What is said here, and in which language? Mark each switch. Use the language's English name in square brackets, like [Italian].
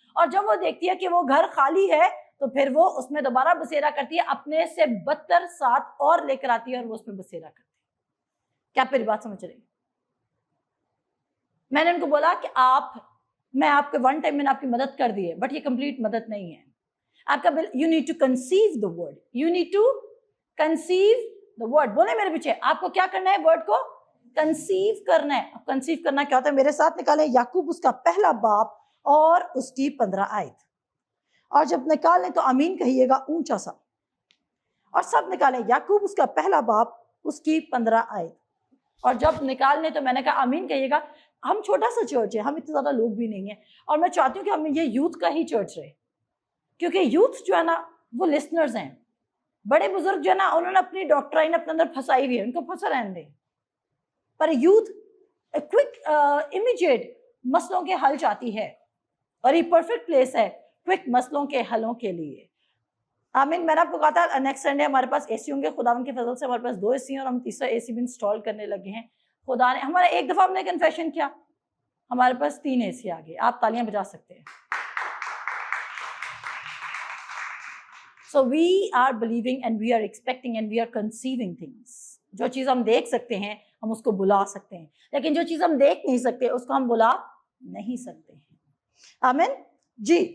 [Urdu] اور جب وہ دیکھتی ہے کہ وہ گھر خالی ہے تو پھر وہ اس میں دوبارہ بسیرا کرتی ہے, اپنے سے بدتر ساتھ اور لے کر آتی ہے اور وہ اس میں بسیرا کرتی ہے. کیا پھر بات سمجھ رہی؟ میں نے ان کو بولا کہ میں آپ کے ون ٹائم میں نے آپ کی مدد کر دی ہے, بٹ یہ کمپلیٹ مدد نہیں ہے. [English] آپ کا you need to conceive the word, you need to conceive the word. [Urdu] بولے میرے پیچھے, آپ کو کیا کرنا ہے؟ ورڈ کو کنسیو کرنا ہے. اب کنسیو کرنا کیا ہوتا ہے؟ میرے ساتھ نکالیں یعقوب اس کا پہلا باب اور اس کی 15 آیت, اور جب نکالیں تو آمین کہیے گا اونچا سا, اور سب نکالیں یعقوب اس کا پہلا باب اس کی 15 آیت. اور جب نکالنے تو میں نے کہا آمین کہیے گا. ہم چھوٹا سا چرچ ہے, ہم اتنے زیادہ لوگ بھی نہیں ہیں, اور میں چاہتی ہوں کہ ہم یہ یوتھ کا ہی چرچ رہے, کیونکہ یوتھ جو ہے نا وہ لسنرز ہیں. بڑے بزرگ جو ہے نا انہوں نے اپنی ڈاکٹرائن اپنے اندر پھنسائی ہوئی ہے, ان کو پھنسا رہنے دیں. پر یوتھ کوئک امیجیٹ مسئلوں کے حل چاہتی ہے, اور یہ پرفیکٹ پلیس ہے کوئک مسئلوں کے حلوں کے لیے. آمین. میں نے آپ کو کہا تھا نیکسٹ سنڈے ہمارے پاس اے سی ہوں گے, خداوند کی فضل سے ہمارے پاس 2 اے سی ہیں, اور ہم تیسرا اے سی بھی انسٹال کرنے لگے ہیں. خدا نے ہمارا ایک دفعہ ہم نے کنفیشن کیا, ہمارے پاس 3 اے سی آ گئے. آپ تالیاں بجا سکتے ہیں. [English] So we are believing and we are expecting and we are conceiving things. [Urdu] جو چیز ہم دیکھ سکتے ہیں ہم اس کو بلا سکتے ہیں, لیکن جو چیز ہم دیکھ نہیں سکتے اس کو ہم بلا نہیں سکتے ہیں. آمین جی.